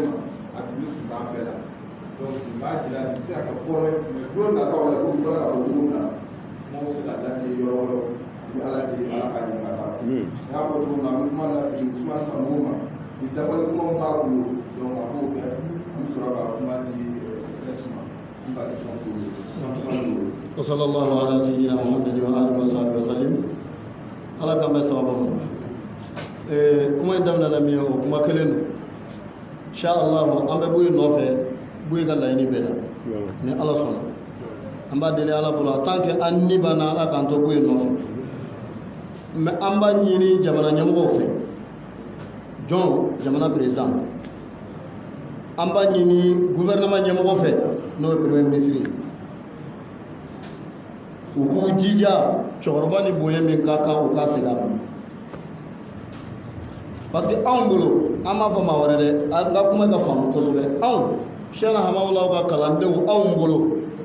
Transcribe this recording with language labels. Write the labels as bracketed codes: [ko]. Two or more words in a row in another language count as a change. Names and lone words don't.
[bm] ma a bi sigi b'a bɛɛ la donc nin b'a jira nin bɛ se ka kɛ fɔlɔ ye mais don nataw la ko bɔra ka fɔ cogo min na kuma bɛ se ka lase yɔrɔ wɛrɛw ni ala deli ala ka ɲɛ ka taa n y'a fɔ cogo min na an bɛ kuma lase Ousmane Sango ma ni dafali kuma min b'a bolo donc a b'o kɛ an bɛ sɔrɔ ka kuma di presse ma. [ar] وصلى الله على سيدنا محمد وآله وصحبه وسلم [bm] ala k'an bɛ sababa ma kuma in daminɛna min ye o kuma kelen don inshallah an bɛ bɔ yen nɔfɛ bɔ ka laɲini bɛɛ la ni ala sɔnna an b'a deli ala bolo [fr] en tant que [bm] an ni banna ala k'an to bɔ yen nɔfɛ mɛ an b'a ɲini jamana ɲɛmɔgɔw fɛ jɔn jamana président an b'a ɲini gouvernement ɲɛmɔgɔ fɛ n'o ye [fr] premier ministre [bm] ye u k'u jija cɛkɔrɔba ni bonya min ka kan u ka segin a ma [fr] parce que [bm] anw bolo an b'a fɔ maa wɛrɛ dɛ an ka kuma ka faamu kosɛbɛ anw sɛna hamawulaw ka kalandenw anw bolo